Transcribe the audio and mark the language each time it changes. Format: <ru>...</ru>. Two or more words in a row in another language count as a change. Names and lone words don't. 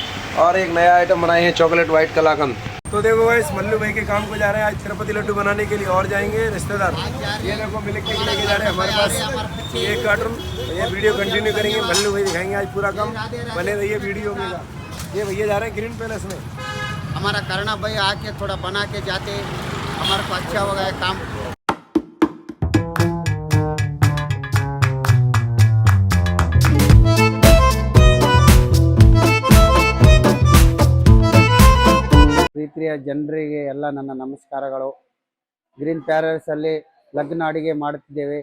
<hi>और एक नया आइटम बनाए हैं,</hi> <en>chocolate white</en> <hi>कलाकंद। तो देखो गाइस, मल्लू भाई के काम को जा रहे हैं आज तिरुपति लड्डू बनाने के लिए, और जाएंगे रिश्तेदार। ये देखो</hi> <en>milk cake</en> <hi>लेके जा रहे हैं हमारे पास एक कार्टन। ये वीडियो कंटिन्यू करेंगे, मल्लू भाई दिखाएंगे आज पूरा काम, बने रहिए वीडियो में। ये भैया जा रहे हैं ग्रीन पैलेस में, हमारा करना भाई आके थोड़ा बना के जाते, हमारे को अच्छा हो गया काम।</hi> <kn>ಪ್ರೀತಿಯ ಜನರಿಗೆ ಎಲ್ಲ ನನ್ನ ನಮಸ್ಕಾರಗಳು. ಗ್ರೀನ್ ಪ್ಯಾಲೇಸ್ ಅಲ್ಲಿ ಲಗ್ನ ಅಡಿಗೆ ಮಾಡುತ್ತಿದ್ದೇವೆ.</kn>